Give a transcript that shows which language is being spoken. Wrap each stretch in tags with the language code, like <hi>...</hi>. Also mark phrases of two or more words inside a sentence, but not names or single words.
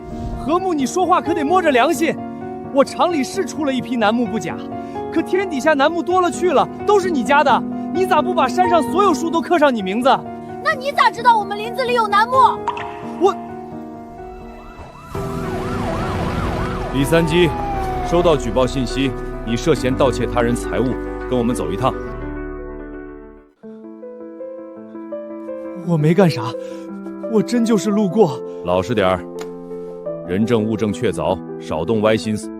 <zh>和睦，你說話可得摸着良心。我廠裡是出了一批楠木不假，可天底下楠木多了去了，都是你家的，你咋不把山上所有樹都刻上你名字？那那你咋知道我们林子裡有楠木？李三基，收到舉報信息，你涉嫌盜竊他人財物，跟我們走一趟。我沒幹啥，我真就是路過。老實點兒，人證物證確鑿，少動歪心思。</zh>